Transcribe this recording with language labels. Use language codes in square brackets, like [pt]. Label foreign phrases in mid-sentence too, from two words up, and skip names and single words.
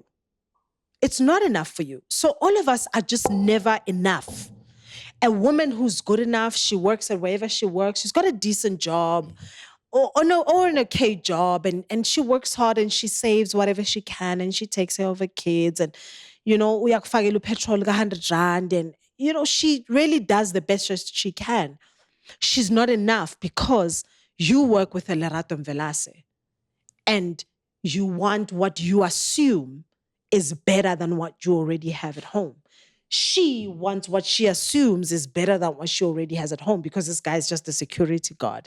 [en] It's not enough for you. So all of us are just never enough. A woman who's good enough, she works at wherever she works, she's got a decent job or an okay job, and she works hard and she saves whatever she can and she takes care of her kids and, [zu] uyakufakela petrol ka 100 rand and, she really does the best she can. [en] She's not enough because you work with a Lerato Mvelase and you want what you assume is better than what you already have at home. She wants what she assumes is better than what she already has at home because this guy is just a security guard.